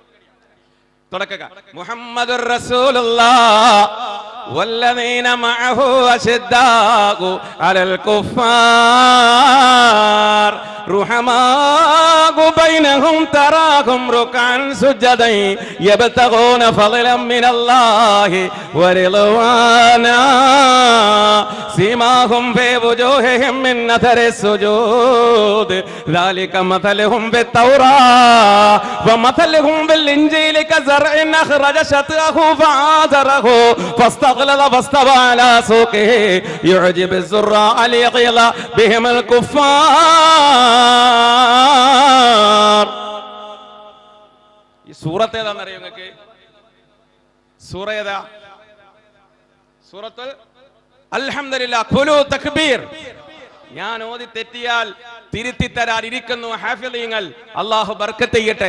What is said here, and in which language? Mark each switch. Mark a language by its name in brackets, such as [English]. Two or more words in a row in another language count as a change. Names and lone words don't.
[Arabic] തുടക്കുക. محمد رسول الله والذين معه أشداء على الكفار رحماء بينهم تراهم ركعا سجدا يبتغون فضلا من الله ورضوانا سيماهم في وجوههم من أثر السجود ذلك مثلهم بالتوراة ومثلهم بالإنجيل كزرع أخرج شطأه فآزره فاستغلظ فاستوى على سوقه يعجب الزراع ليغيظ بهم الكفار. [Malayalam] ഈ സൂറത്ത് ഏതാണെന്നറിയോ നിങ്ങൾക്ക്? സൂറ ഏതാ? [Arabic] سورة الحمد لله. قولوا تكبير. [Malayalam] ഞാൻ ഓതി തെറ്റിയാൽ തിരുത്തി തരാൻ ഇരിക്കുന്നു ഹാഫിളീങ്ങൾ. അല്ലാഹു ബർക്കത്ത് ചെയ്യട്ടെ.